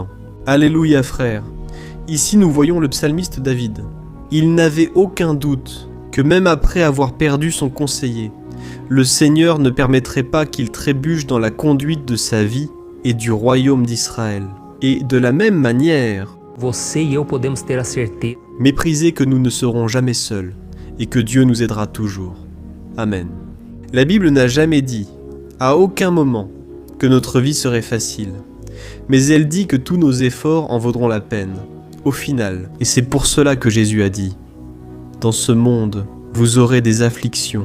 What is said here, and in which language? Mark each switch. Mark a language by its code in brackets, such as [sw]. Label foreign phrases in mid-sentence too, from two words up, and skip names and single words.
[fr] Alléluia frères, ici nous voyons le psalmiste David. Il n'avait aucun doute que même après avoir perdu son conseiller, le Seigneur ne permettrait pas qu'il trébuche dans la conduite de sa vie et du royaume d'Israël. Et de la même manière, [pt] Você e eu podemos ter a certeza [fr] méprisez que nous ne serons jamais seuls et que Dieu nous aidera toujours. Amen. La Bible n'a jamais dit à aucun moment que notre vie serait facile, mais elle dit que tous nos efforts en vaudront la peine, au final. Et c'est pour cela que Jésus a dit « Dans ce monde, vous aurez des afflictions.